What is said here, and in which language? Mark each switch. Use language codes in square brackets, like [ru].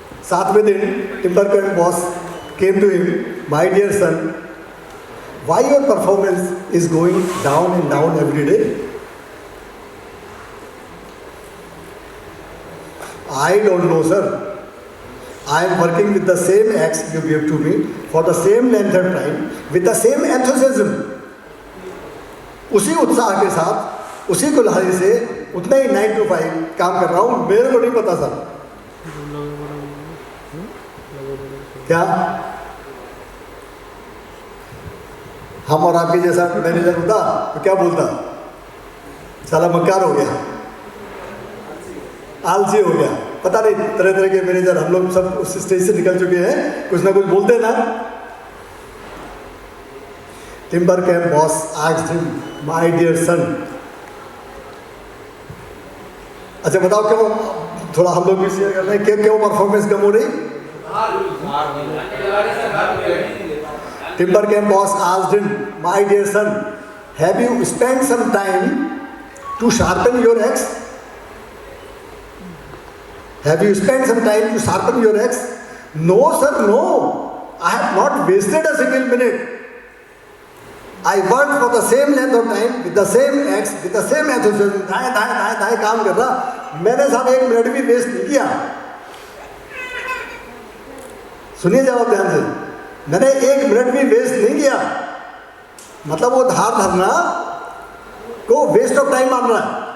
[hi] 7वें दिन [en] Timber camp boss came to him, my dear son, why your performance is going down and down every day? I don't know, sir. I am working with the same X you give to me for the same length of time with the same enthusiasm. [hi] उसी उत्साह के साथ उसी कुल्हाड़ी से उतना ही 9 to 5 काम कर रहा हूँ. मेरे को नहीं पता सर क्या हम और आपके जैसा मैनेजर होता तो क्या बोलता, साला मक्कार हो गया, आलसी हो गया. पता नहीं तरह तरह के मैनेजर हम लोग सब उस स्टेज से निकल चुके हैं, कुछ ना कुछ बोलते हैं ना. [en] Timber camp boss asked him, my dear son. [hi] अच्छा बताओ क्यों, थोड़ा हम लोग भी शेयर कर रहे हैं, क्यों परफॉर्मेंस कम हो रही. [en] Timber Camp boss asked him, my dear son, have you spent some time to sharpen your axe? Have you spent some time to sharpen your axe? No sir, no. I have not wasted a single minute. I worked for the same length of time with the same axe, with the same enthusiasm. [hi] दाएं काम कर रहा. मैंने साहब 1 minute भी waste नहीं किया. सुनिए जवाब ध्यान से. मैंने 1 मिनट भी वेस्ट नहीं किया. मतलब वो धार धरना को वेस्ट ऑफ टाइम मान रहा है.